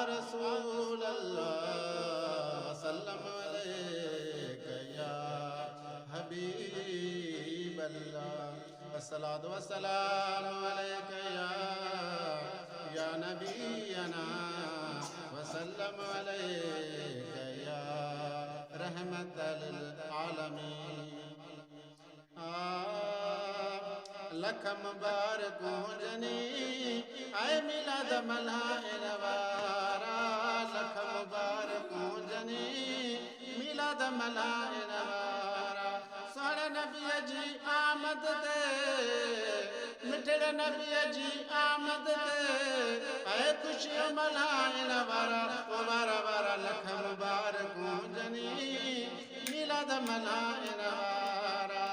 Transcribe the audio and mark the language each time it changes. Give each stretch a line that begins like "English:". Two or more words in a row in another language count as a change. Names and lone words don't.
Arabic: رسول الله وسلم عليك يا حبيب الله الصلاة والسلام عليك يا نبينا وسلم عليك يا رحمة العالمين.
Sindhi: लख मुबारकूं हुजनी ऐं मिलाद मल्हाइण वारा, लख मुबारकूं हुजनी मिलाद मल्हाइण वारा। सोणे नबीअ जी आमद ते, मिठड़े नबीअ जी आमद ते ऐं ख़ुशियूं मल्हाइण वारा, ओ वारा वारा लख मुबारकूं हुजनी मिलाद मल्हाइण वारा।